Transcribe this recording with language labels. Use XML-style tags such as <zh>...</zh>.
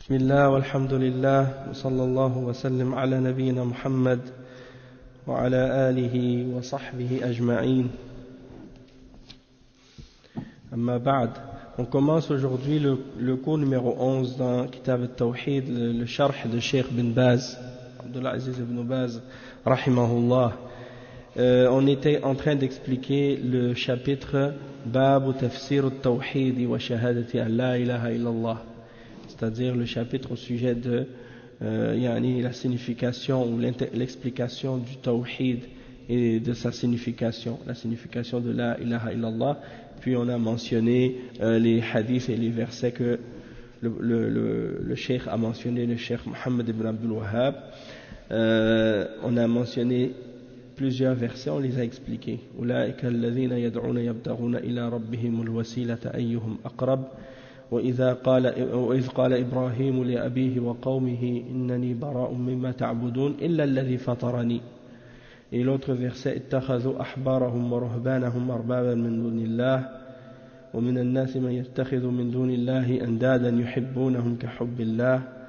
<ar>بسم الله والحمد لله وصلى الله وسلم على نبينا محمد وعلى آله وصحبه أجمعين أما بعد.</ar> <fr>On commence aujourd'hui le cours numéro 11 dans Kitab al-Tawhid, le sharh de Cheikh bin Baz, Abdullah Aziz ibn Baz, rahimahullah. On était en train d'expliquer le chapitre Bab Tafsir al-Tawhid wa Shahadati an la ilaha illallah, c'est-à-dire le chapitre au sujet de la signification ou l'explication du Tawhid et de sa signification, la signification de la ilaha illallah. Puis on a mentionné les hadiths et les versets que le cheikh a mentionné, le cheikh Mohammed ibn Abdul Wahhab. On a mentionné plusieurs versets, on les a expliqués.</fr> <ar>Ulaika alladhina yad'una yabtaghuna ila rabbihimul wasilata ayyuhum aqrab. وإذ قال إبراهيم لأبيه وقومه إنني براء مما تعبدون إلا الذي فطرني.</ar> <fr>Et l'autre verset,</fr> <ar>اتخذوا أحبارهم ورهبانهم أربابا من دون الله ومن الناس من يتخذ من دون الله أندادا يحبونهم كحب الله.</ar>